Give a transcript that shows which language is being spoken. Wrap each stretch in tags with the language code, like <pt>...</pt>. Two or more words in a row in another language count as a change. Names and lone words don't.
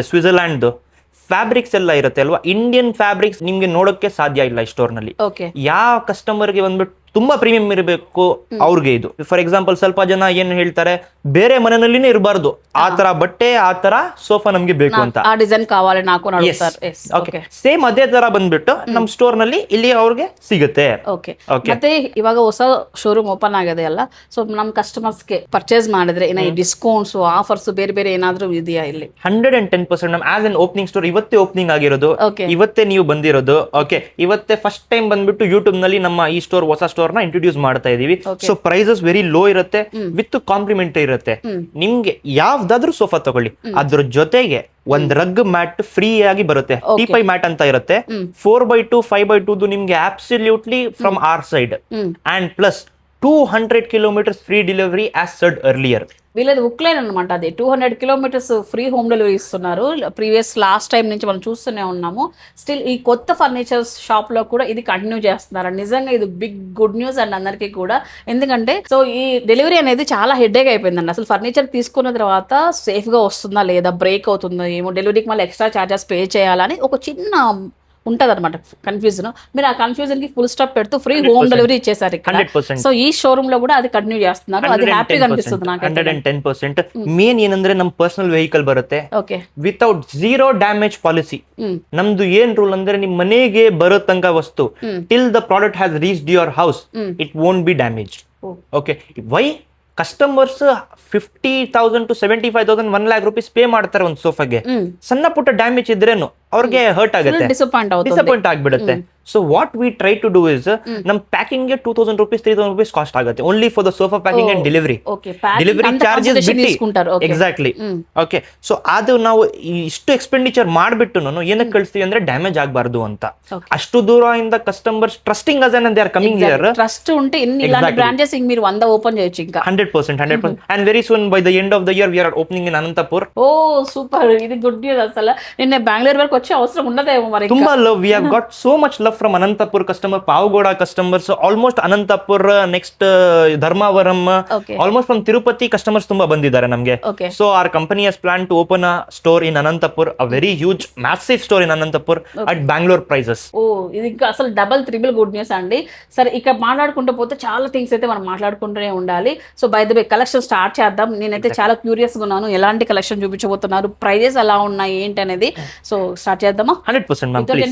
<kn>ಸ್ವಿಟ್ಜರ್ಲ್ಯಾಂಡ್ ಫ್ಯಾಬ್ರಿಕ್ಸ್ ಎಲ್ಲ ಇರುತ್ತೆ ಅಲ್ವಾ,</kn> <en>Indian fabrics</en> <kn>ನಿಮ್ಗೆ ನೋಡೋಕೆ ಸಾಧ್ಯ ಇಲ್ಲ ಈ ಸ್ಟೋರ್ ನಲ್ಲಿ. ಯಾವ ಕಸ್ಟಮರ್ಗೆ ಬಂದ್ಬಿಟ್ಟು ತುಂಬಾ ಪ್ರೀಮಿಯಂ ಇರಬೇಕು ಅವ್ರಿಗೆ ಇದು.</kn> <en>for example,</en> <kn>ಸ್ವಲ್ಪ ಜನ ಏನ್ ಹೇಳ್ತಾರೆ, ಬೇರೆ ಮನೆಯಲ್ಲಿನೇ ಇರಬಾರ್ದು, ಆ ತರ ಬಟ್ಟೆ, ಆ ತರ ಸೋಫಾ ನಮ್ಗೆ ಬೇಕು ಅಂತ,</kn> <te>ಆ ಡಿಸೈನ್ ಕಾవాలి నాకు అని అడుగుతారు.</te> <en>okay, same</en> <kn>ಅದೇ ತರ ಬಂದ್ಬಿಟ್ಟು ನಮ್ ಸ್ಟೋರ್ ನಲ್ಲಿ ಇಲ್ಲಿ ಅವ್ರಿಗೆ ಸಿಗುತ್ತೆ. ಓಕೆ, ಮತ್ತೆ ಇವಾಗ ಹೊಸ</kn> <en>showroom open</en> <kn>ಆಗಿದೆ ಅಲ್ಲ, ಸೊ ನಮ್ ಕಸ್ಟಮರ್ಸ್ ಗೆ ಪರ್ಚೇಸ್ ಮಾಡಿದ್ರೆ ಏನ</kn> <en>discounts, offers</en> <kn>ಬೇರೆ ಬೇರೆ ಏನಾದ್ರೂ ಇದೆಯಾ ಇಲ್ಲಿ? 110% ನಮ್</kn> <en>as an opening store</en> <kn>ಇವತ್ತೇ ಓಪನಿಂಗ್ ಆಗಿರೋದು, ಇವತ್ತೇ ನೀವು ಬಂದಿರೋದು. ಓಕೆ, ಇವತ್ತೇ</kn> <en>first time</en> <kn>ಬಂದ್ಬಿಟ್ಟು ಯೂಟ್ಯೂಬ್ ನಲ್ಲಿ ನಮ್ಮ ಈ ಸ್ಟೋರ್, ಹೊಸ ಸ್ಟೋರ್ ನ ಇಂಟ್ರೊಡ್ಯೂಸ್ ಮಾಡ್ತಾ ಇದೀವಿ.</kn> <en>so prices very low ಇರುತ್ತೆ, with compliment ಇರುತ್ತೆ.</en> <kn>ನಿಮ್ಗೆ ಯಾವ್ದಾದ್ರು ಸೋಫಾ ತಗೊಳ್ಳಿ, ಅದ್ರ ಜೊತೆಗೆ ಒಂದ್</kn> <en>rug mat free</en> <kn>ಆಗಿ ಬರುತ್ತೆ.</kn> <en>teapoy mat</en> <kn>ಅಂತ ಇರುತ್ತೆ.</kn> <en>4x2 5x2 ನಿಮ್ಗೆ absolutely from our side. and plus 200 kilometers free delivery as said earlier.</en> <te>వీళ్ళది ఉక్లైన్ అనమాట. అది</te> <en>200 kilometers free home delivery</en> <te>ఇస్తున్నారు.</te> <en>previous last time</en> <te>నుంచి మనం చూస్తూనే ఉన్నాము. స్టిల్ ఈ కొత్త</te> <en>furniture shop</en> <te>లో కూడా ఇది కంటిన్యూ చేస్తున్నారు. నిజంగా ఇది</te> <en>big good news and</en> <te>అందరికీ కూడా. ఎందుకంటే సో ఈ డెలివరీ అనేది చాలా హెడ్ఏక్ అయిపోయిందండి. అసలు ఫర్నిచర్ తీసుకున్న తర్వాత సేఫ్ గా వస్తుందా లేదా, బ్రేక్ అవుతుందా ఏమో, డెలివరీకి మళ్ళీ</te> <en>extra charges pay</en> <te>చేయాలని ఒక చిన్న ఉంటది అనమాట కన్ఫ్యూజన్. మీరు ఆ కన్ఫ్యూజన్ కి</te> <en>full stop</en> <te>పెడుతూ</te> <en>free home delivery</en> <te>ఇచ్చేసారు ఇక్కడ. సో ఈ షోరూమ్ లో కూడా అది కంటిన్యూ చేస్తున్నారు. అది హ్యాపీగా అనిపిస్తుంది నాకు. 110%.</te> <kn>ಮೇನ್ ಏನಂದ್ರೆ ನಮ್</kn> <en>personal vehicle</en> <kn>ಬರುತ್ತೆ,</kn> <en>without zero damage policy.</en> <kn>ನಮ್ದು ಏನ್ ರೂಲ್ ಅಂದ್ರೆ ನಿಮ್ ಮನೆಗೆ ಬರೋ ತನಕ ವಸ್ತು,</kn> <en>till the product has reached your house, it won't be damage. okay, why customers 50,000 to 75,000 1 lakh rupees</en> <kn>ಪೇ ಮಾಡ್ತಾರೆ ಒಂದು ಸೋಫಾಗೆ. ಸಣ್ಣ ಪುಟ್ಟ ಡ್ಯಾಮೇಜ್ ಇದ್ರೇನು ಅವ್ರಿಗೆ ಹರ್ಟ್ ಆಗುತ್ತೆ, ಡಿಸಪಾಯಿಂಟ್ ಆಗ್ಬಿಡುತ್ತೆ.</kn> <en>so what we try to do is,</en> <kn>ನಮ್ ಪ್ಯಾಕಿಂಗ್ ಗೆ 2,000 rupees 3,000 rupees ಕಾಸ್ಟ್ ಆಗುತ್ತೆ,</kn> <en>only for the sofa packing and delivery. delivery charges ಬಿಟ್ಟು, ಎಕ್ಸಾಕ್ಟ್ಲಿ. okay, so</en> <kn>ಅದು ನಾವು ಇಷ್ಟು ಎಕ್ಸ್ಪೆಂಡಿಚರ್ ಮಾಡ್ಬಿಟ್ಟು ಏನಕ್ಕೆ ಕಳಿಸ್ತೀವಿ ಅಂದ್ರೆ ಡ್ಯಾಮೇಜ್ ಆಗಬಾರ್ದು ಅಂತ. ಅಷ್ಟು ದೂರದಿಂದ</kn> <en>customers trusting us they are coming here.</en> <te>ట్రస్ట్ ఉంటే ఇలాంటి బ్రాంచెస్ మీరు 100 ఓపెన్ చేయొచ్చు ఇంకా. 100%.</te> <en>And very soon by the end of the year we are opening in Anantapur.</en> <te>ఓ సూపర్, ఇది</te> <en>good news.</en> <te>అసలు నిన్న బెంగళూరు వరకు వచ్చే అవసరం ఉండదేమో మరి.</te> <en>ತುಂಬಾ love, we have got so much love from Anantapur customer, Pavagoda customers, almost Anantapur, next Dharmavaram, Okay. almost from Tirupati customers</en> <kn>ತುಂಬಾ ಬಂದಿದ್ದಾರೆ ನಮಗೆ.</kn> <en>Okay. so our company has plan to open a store in Anantapur, a very huge massive store in Anantapur at Bengaluru prices.</en> <te>ఓ ఇది ఇంకా అసలు</te> <en>double triple good news</en> <te>అండి. సరే ఇక్కడ మాట్లాడుకుంటూ పోతే చాలా థింగ్స్ అయితే మనం మాట్లాడుకుంటూనే ఉండాలి.</te> <en>so by the way collection</en> <te>స్టార్ట్ చేద్దాం. నేనైతే చాలా క్యూరియస్ గా ఉన్నాను, ఎలాంటి కలెక్షన్ చూపించబోతున్నారు, ప్రైజెస్ ఎలా ఉన్నాయి ఏంటి అనేది. సో స్టార్ట్ చేద్దామా?</te> <en>100% ma'am, please.</en>